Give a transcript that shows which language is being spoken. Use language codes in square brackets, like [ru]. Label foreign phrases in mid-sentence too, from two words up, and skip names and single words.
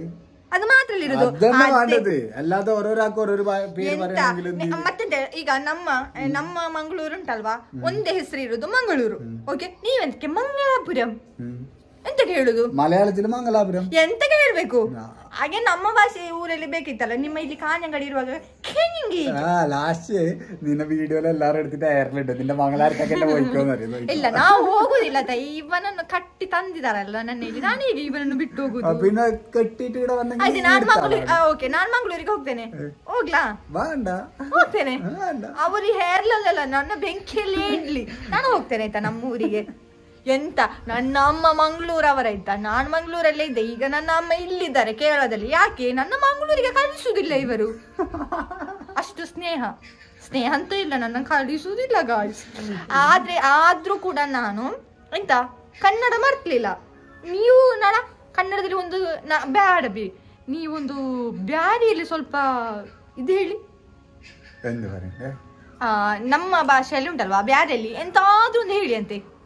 [kn] ಅದು ಮಾತ್ರ ಇರುದು ಮತ್ತೆಂತ ಈಗ ನಮ್ಮ ಮಂಗಳೂರು ಉಂಟಲ್ವಾ ಒಂದೇ ಹೆಸರು ಇರುದು ಮಂಗಳೂರು ಓಕೆ ನೀವೆಂತಕ್ಕೆ ಮಂಗಲಾಪುರಂ ಎಂತ ಹೇಳುದು ಮಲಯಾಳದಲ್ಲಿ ಮಂಗಲಾಪುರಂ ಎಂತ ಹೇಳ್ಬೇಕು ಹಾಗೆ ನಮ್ಮ ಭಾಷೆ ಊರಲ್ಲಿ ಬೇಕಿತ್ತಲ್ಲ ನಿಮ್ಮ ಇಲ್ಲಿ ಕಾഞ്ഞങ്ങാടി ಇರುವಾಗ [ml] ലാസ്റ്റ് നിന്ന വീഡിയോയിൽ എല്ലാരും എടുത്തിട്ട് അയർലുണ്ട് നിന്റെ മംഗലാരത്തൊക്കെ പോയിക്കോന്ന് [kn] ಇಲ್ಲ ನಾವು ಹೋಗುದಿಲ್ಲ ಇವನನ್ನು ಕಟ್ಟಿ ತಂದಿದಾರಲ್ಲ ನನ್ನ ಇಲ್ಲಿ ನಾನು ಹೇಗೆ ಇವನನ್ನು ಬಿಟ್ಟು ಹೋಗುದು [ml] പിന്നെ കെട്ടിട്ട് ഇവിടെ വന്നെങ്കിൽ [kn] ನಾನ್ ಮಂಗಳೂರಿಗೆ ಹೋಗ್ತೇನೆ ಹೋಗ್ಲಾ [ml] വേണ്ട [kn] ಹೋಗ್ತೇನೆ ಅವರು ಹೇರ್ಲಲ್ಲ ನನ್ನ ಬೆಂಕಿಯಲ್ಲಿ ಇಡ್ಲಿ ನಾನು ಹೋಗ್ತೇನೆ ಆಯ್ತಾ ನಮ್ಮ ಊರಿಗೆ ಎಂತ ನನ್ನ ಅಮ್ಮ ಮಂಗಳೂರವರಾಯ್ತಾ ನಾನ್ ಮಂಗಳೂರಲ್ಲೇ ಇದ್ದೆ ಈಗ ನನ್ನ ಅಮ್ಮ ಇಲ್ಲಿದ್ದಾರೆ ಕೇರಳದಲ್ಲಿ ಯಾಕೆ ನನ್ನ ಮಂಗಳೂರಿಗೆ ಕಳಿಸುದಿಲ್ಲ ಇವರು ಅಷ್ಟು ಸ್ನೇಹ ಅಂತ ಇಲ್ಲ ನನ್ನ ಕಳಿಸುದಿಲ್ಲ ಗಾಯ್ಸ್ ಆದ್ರೂ ಕೂಡ ನಾನು ಎಂತ ಕನ್ನಡ ಮರ್ತ್ಲಿಲ್ಲ ನೀವು ಕನ್ನಡದಲ್ಲಿ ಒಂದು ಬ್ಯಾಡ ನೀವೊಂದು ಬ್ಯಾಡಿಯಲ್ಲಿ ಸ್ವಲ್ಪ ಇದು ಹೇಳಿ ನಮ್ಮ ಭಾಷೆಯಲ್ಲಿ ಉಂಟಲ್ವಾ ಬ್ಯಾಡಿಯಲ್ಲಿ ಎಂತಾದ್ರೂ ಒಂದು ಹೇಳಿ ಅಂತೆ